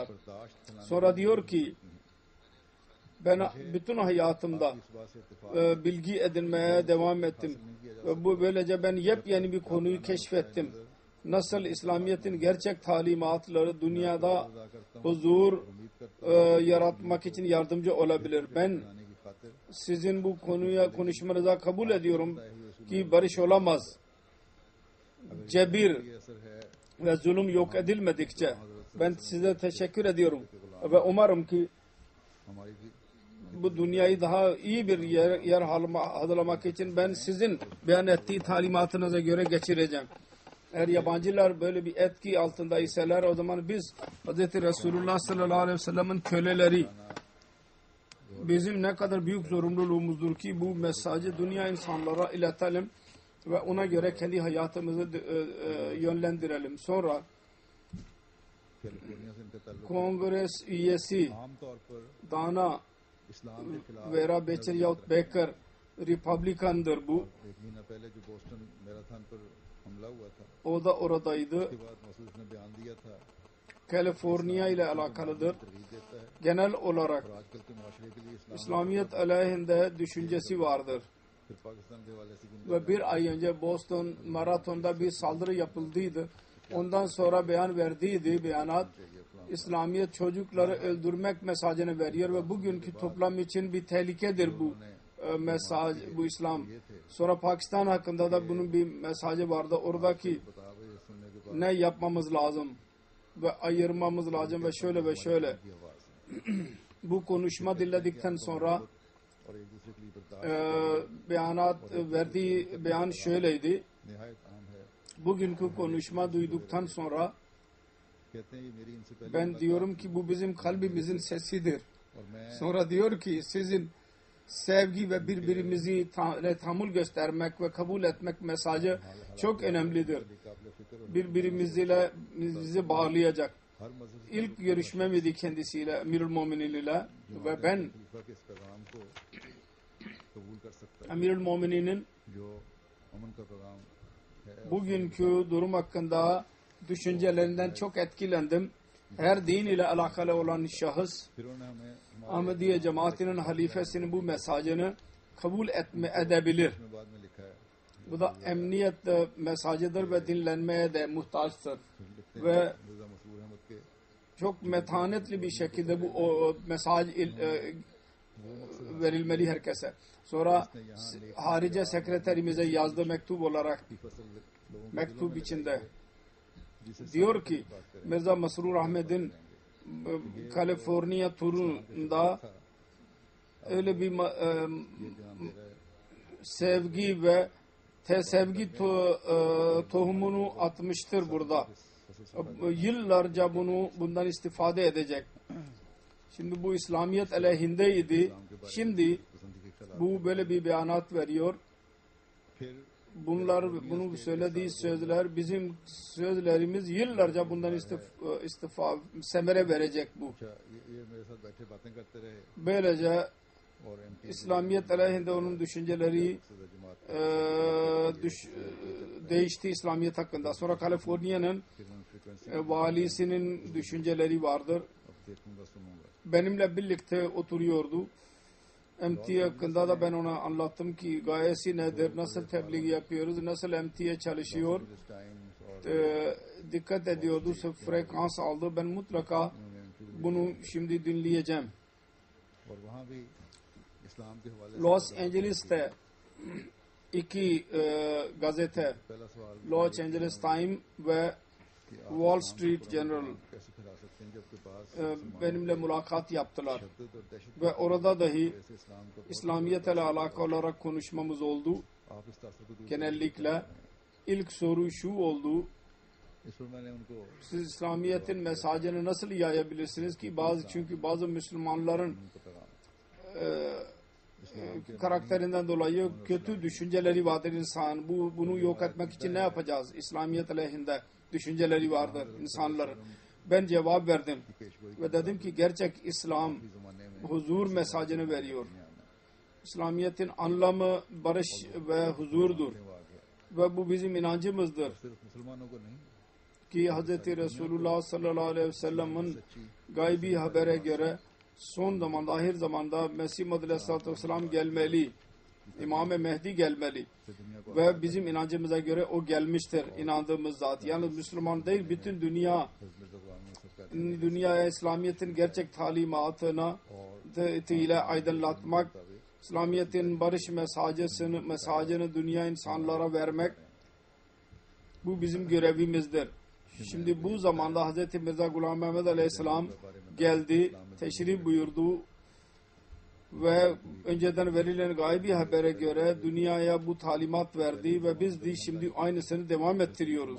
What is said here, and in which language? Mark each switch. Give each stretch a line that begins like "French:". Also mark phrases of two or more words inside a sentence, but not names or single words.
Urdu: برداشت پھیلانے
Turkish: Sonra diyor ki ben bütün hayatımda
Urdu: اس بات سے اتفاق
Turkish: bilgi edinmeye devam ettim. Ve bu böylece ben yepyeni bir konuyu keşfettim. Nasıl İslamiyet'in gerçek talimatları dünyada huzur yaratmak için yardımcı olabilir. Ben
Urdu: بنانے کی خاطر
Turkish: sizin bu konuya konuşmanıza kabul ediyorum ki barış olamaz. Cebir
Urdu: یہ اثر ہے
Turkish: ve zulüm yok edilmedikçe ben size teşekkür ediyorum ve umarım ki
Urdu: ہماری بھی
Turkish: bu dünyayı daha iyi bir yer hazırlamak için ben sizin beyan ettiği talimatınıza göre geçireceğim. Eğer yabancılar böyle bir etki altında iseler o zaman biz Hz. Resulullah
Arabic: صلى الله عليه وسلم'in
Turkish: köleleri bizim ne kadar büyük zorunluluğumuzdur ki bu mesajı dünya insanlara iletelim ve ona göre kendi hayatımızı yönlendirelim. Sonra
Urdu: کیلیفورنیا سے ان کا تعلق
Turkish: Kongres üyesi
Urdu: عام طور پر Dana اسلام کے خلاف
Turkish: Vera Becher yahut Baker Republikandır bu.
Urdu: ایک مہینہ پہلے جو بوسٹن میراتھن پر حملہ ہوا تھا,
Turkish: O da oradaydı.
Urdu: اس کے بعد مسعود نے بیان دیا تھا,
Turkish: Kaliforniya ile alakalıdır.
Urdu: ترغیب دیتا ہے
Turkish: Genel olarak
Urdu: اور آج کل کے معاشرے کے لیے اسلام
Turkish: İslamiyet aleyhinde düşüncesi vardır.
Urdu: پھر پاکستان کے حوالے سے بھی
Turkish: Ve bir ay önce Boston maratonda bir saldırı yapıldıydı. Ondan sonra beyan verdiydi beyanat. İslamiyet çocukları öldürmek mesajını veriyor ve bugünkü toplam için bir tehlikedir bu mesaj, bu İslam. Sonra Pakistan hakkında da bunun bir mesajı vardı. Oradaki
Urdu: بتاوے یہ سننے کے بعد
Turkish: ne yapmamız lazım ve ayırmamız lazım ve şöyle ve şöyle.
Urdu: کی آواز
Turkish: Bu konuşma dinledikten sonra
Urdu: اور ایک دوسرے کے لیے برداشت
Turkish: beyanat verdiği beyan şöyleydi.
Urdu: نہایت عام ہے.
Turkish: Bugünkü konuşma duyduktan sonra
Urdu: کہتے ہیں یہ میری ان سے پہلے
Turkish: ben diyorum ki bu bizim kalbimizin sesidir.
Urdu: اور میں
Turkish: Sonra diyor ki sizin sevgi ve birbirimizi tahammül göstermek ve kabul etmek mesajı çok önemlidir.
Urdu: قابل فکر اور
Turkish: Birbirimizi bağlayacak.
Urdu: ہر مذہب
Turkish: İlk görüşmemdi kendisiyle, Emirül Muminin ile ve ben
Urdu: خلیفہ کے اس پیغام کو قبول کر سکتا ہے
Turkish: Emirül Mumininin
Urdu: جو امن کا پیغام ہے.
Turkish: bugünkü durum hakkında düşüncelerinden çok etkilendim. Her din ile alakalı olan şahıs
Urdu: پھر انہوں نے ہمیں ہمارے
Turkish: Ahmediye cemaatinin halifesinin bu mesajını kabul edebilir.
Urdu: میں بعد میں لکھا ہے
Turkish: Bu da emniyet mesajıdır ve dinlenmeye de muhtaçtır.
Urdu: लिखते
Turkish: Ve
Urdu: ہیں مرزا مسرور احمد کے
Turkish: çok metanetli bir şekilde bu o mesaj verilmeli herkese. Sonra harice sekreterimize yazdığı mektup olarak
Urdu: کی فصل لوگوں کو
Turkish: mektup içinde
Urdu: जिसे
Turkish: diyor ki Mirza Masrur Ahmet'in Kaliforniya turunda öyle bir sevgi ve sevgi tohumunu atmıştır burada. Yıllarca bundan istifade edecek. Şimdi bu İslamiyet aleyhindeydi. Şimdi
Urdu: پسندی کے خلاف
Turkish: bu böyle bir beyanat veriyor.
Urdu: फिर
Turkish: Bunu söylediği sözler bizim sözlerimiz yıllarca bundan semere verecek bu.
Urdu: اچھا یہ میرے ساتھ بیٹھے باتیں کرتے رہے
Turkish: Böylece
Urdu: اور ایم ٹی
Turkish: İslamiyet aleyhinde onun düşünceleri değişti İslamiyet hakkında. Sonra Kaliforniya'nın
Urdu: پھر ان فریکوئنسی
Turkish: valisinin düşünceleri vardır.
Urdu: اب دیکھوں گا سنوں گا
Turkish: Benimle birlikte oturuyordu. MT hakkında da ben ona anlattım ki gayesi nedir, nasıl tebliğ yapıyoruz, nasıl MT'ye çalışıyor.
English: This times और
Turkish: Dikkat ediyordu, frekans aldı. Ben mutlaka bunu şimdi dinleyeceğim.
Urdu: اور وہاں بھی اسلام کے حوالے سے
Turkish: Los Angeles'te iki gazete,
Urdu: پہلا سوال
Turkish: Los Angeles Times ve Wall Street Journal
Urdu: کیسے پھیلا سکتے ہیں جبکہ پاس
Turkish: benimle mülakat yaptılar.
Urdu: شدت اور دہشت
Turkish: Ve orada dahi
Urdu: سے اسلام کو
Turkish: İslamiyet ile alakalı olarak konuşmamız oldu.
Urdu: آپ اس تاثر کو دور
Turkish: Genellikle ilk soru şu oldu.
Urdu: اس پر میں نے ان کو
Turkish: Siz İslamiyet'in mesajını nasıl yayabilirsiniz ki çünkü bazı Müslümanların
Urdu: ان کو پیغام
Turkish: karakterinden dolayı kötü düşünceleri vardır insan. Bunu yok etmek için ne yapacağız? İslamiyet aleyhinde düşünceleri vardır insanların. Ben cevap verdim
Urdu: کی پیشگوئی
Turkish: ve dedim ki gerçek İslam
Urdu: کے زمانے میں
Turkish: huzur mesajını veriyor. İslamiyet'in anlamı barış ve huzurdur. Ve bu bizim inancımızdır.
Urdu: صرف مسلمانوں کو نہیں
Turkish: Ki Hz. Resulullah
Arabic: صلى الله عليه وسلم'in
Turkish: gaybi habere göre son zamanda, ahir zamanda Mesih Muhammed
Arabic: عليه الصلاة والسلام
Turkish: gelmeli. İmam-ı Mehdi gelmeli.
Urdu: سے دنیا کو
Turkish: Ve bizim inancımıza göre o gelmiştir. İnandığımız zat. Yani Müslüman değil, bütün dünya
Urdu: مرزا غلام نصر کہتے
Turkish: dünyaya İslamiyet'in gerçek talimatına ile aydınlatmak, İslamiyet'in barış mesajını dünya insanlara vermek, bu bizim görevimizdir. Şimdi bu zamanda Hz. Mirza Gulam Mehmed Aleyhisselam geldi, teşrif buyurdu ve önceden verilen gaybi habere göre dünyaya bu talimat verdi ve biz de şimdi aynısını devam ettiriyoruz.